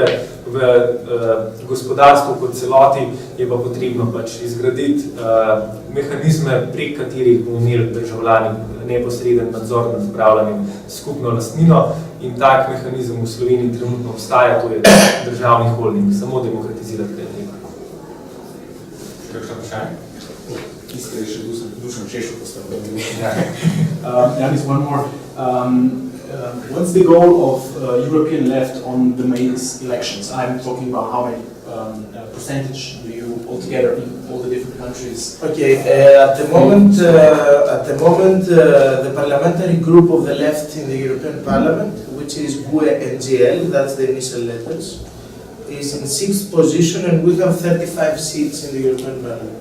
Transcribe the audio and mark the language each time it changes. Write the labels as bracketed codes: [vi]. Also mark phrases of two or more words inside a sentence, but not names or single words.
[sl] V gospodarstvu kot celoti je pa potrebno pač izgraditi mehanizme, prek katerih bomo imeli državljani neposreden nadzor nad upravljanjem skupno lastnino, in tak mehanizem v Sloveniji trenutno obstaja, to je državni holding, samo demokratizirati kaj treba. Kakšno vprašanje? Iskaj še Dušan Šešo postavljal. [en] Janis, one more. What's the goal of European left on the May elections? I'm talking about how many percentage do you altogether in all the different countries? Okay, at the moment, the parliamentary group of the left in the European Parliament, which is GUE-NGL, that's the initial letters, is in 6th position, and we have 35 seats in the European Parliament.